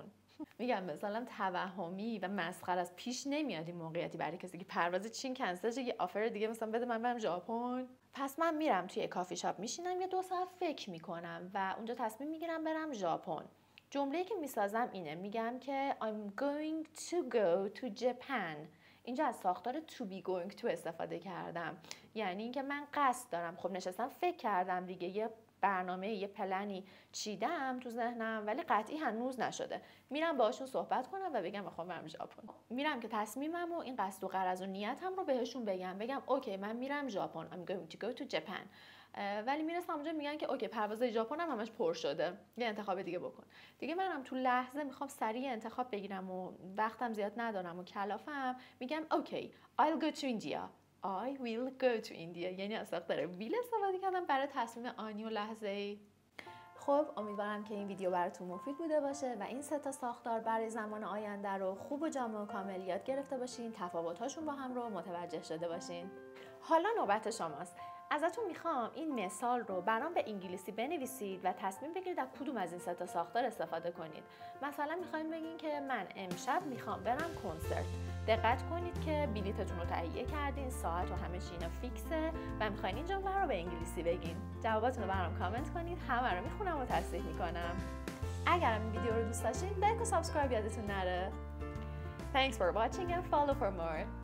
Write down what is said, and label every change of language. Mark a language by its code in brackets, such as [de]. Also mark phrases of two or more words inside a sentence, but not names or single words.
[fa] میگم مثلا توهمی و مسخره از پیش نمیاد این موقعیتی برای کسی که پرواز چین کنسل شه یه آفر دیگه مثلا بده من برم ژاپن. پس من میرم توی کافی شاپ میشینم یه 2 ساعت فکر میکنم و اونجا تصمیم میگیرم برم ژاپن. جمله‌ای که میسازم اینه، میگم که [en] I'm going to go to Japan. [fa] اینجا از ساختار [en] to be going to [fa] استفاده کردم، یعنی اینکه من قصد دارم. خب نشستم فکر کردم دیگه، یه برنامه، یه پلنی چیدم تو ذهنم ولی قطعی هنوز نشده. میرم باهاشون صحبت کنم و بگم میخوام برم ژاپن. میرم که تصمیمم و این قصد و غرض و نیتم رو بهشون بگم اوکی من میرم ژاپن. [en] I'm going to go to Japan. [fa] ولی میرسم اونجا میگن که اوکی پرواز ژاپن هم همش پر شده، یه انتخاب دیگه بکن. دیگه منم تو لحظه میخوام سریع انتخاب بگیرم و وقتم زیاد ندارم و کلافم، میگم اوکی [en] I'll go to India. I will go to India. [fa] یعنی از ساختار ویل استفاده کردم برای تصمیم آنی و لحظه‌ای. خب امیدوارم که این ویدیو براتون مفید بوده باشه و این 3 ساختار برای زمان آینده رو خوب و جامع و کامل یاد گرفته باشین، تفاوت‌هاشون با هم رو متوجه شده باشین. حالا نوبت شماست. ازتون میخوام این مثال رو برام به انگلیسی بنویسید و تصمیم بگیرید از کدوم از این 3 ساختار استفاده کنید. مثلا میخواین بگین که من امشب میخوام برم کنسرت. دقت کنید که بلیتتون رو تهیه کردین، ساعت و همه چی اینا فیکسه و میخواین این جمله رو به انگلیسی بگین. جواباتون رو برام کامنت کنید، همه رو میخونم و تصحیح میکنم. اگر این ویدیو رو دوست داشتین لایک و سابسکرایب یادتون نره. [en] Thanks for watching and follow for more.